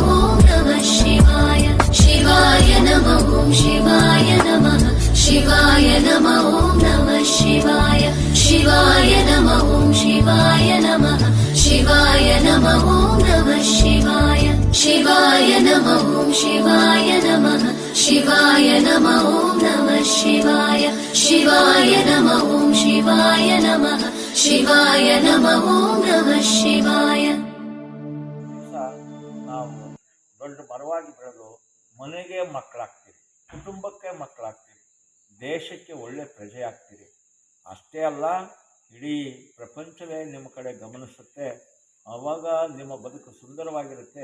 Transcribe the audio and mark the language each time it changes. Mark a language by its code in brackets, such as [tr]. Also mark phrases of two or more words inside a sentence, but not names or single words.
[sa] नमः शिवाय शिवाय नमः शिवाय नमः शिवाय नमः नमः शिवाय शिवाय नमः शिवाय नमः शिवाय नमः नमः शिवाय शिवाय नमः शिवाय नमः शिवाय नमः नमः शिवाय शिवाय नमः शिवाय नमः शिवाय नमः नमः शिवाय [kn] ನಾವು ದೊಡ್ಡ ಮರವಾಗಿ ಬೆಳೆದು ಮನೆಗೆ ಮಕ್ಕಳಾಗ್ತೀರಿ, ಕುಟುಂಬಕ್ಕೆ ಮಕ್ಕಳಾಗ್ತೀರಿ, ದೇಶಕ್ಕೆ ಒಳ್ಳೆ ಪ್ರಜೆ ಆಗ್ತೀರಿ. ಅಷ್ಟೇ ಅಲ್ಲ, ಇಡೀ ಪ್ರಪಂಚವೇ ನಿಮ್ಮ ಕಡೆ ಗಮನಿಸುತ್ತೆ. ಆವಾಗ ನಿಮ್ಮ ಬದುಕು ಸುಂದರವಾಗಿರುತ್ತೆ.